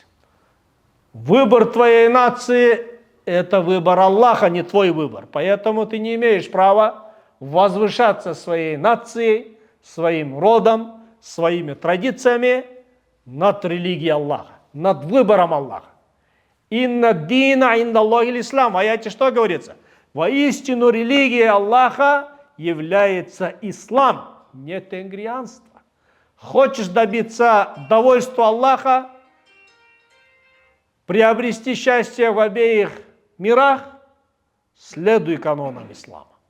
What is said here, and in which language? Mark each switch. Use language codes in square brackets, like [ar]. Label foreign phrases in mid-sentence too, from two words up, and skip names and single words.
[ru] Выбор твоей нации – это выбор Аллаха, не твой выбор. Поэтому ты не имеешь права возвышаться своей нацией, своим родом, своими традициями над религией Аллаха, над выбором Аллаха. [ar] إن الدين عند الله الإسلام. [ru] В аяте что говорится? Воистину религия Аллаха является ислам, не тенгрианство. Хочешь добиться довольства Аллаха, приобрести счастье в обеих мирах, следуй канонам ислама.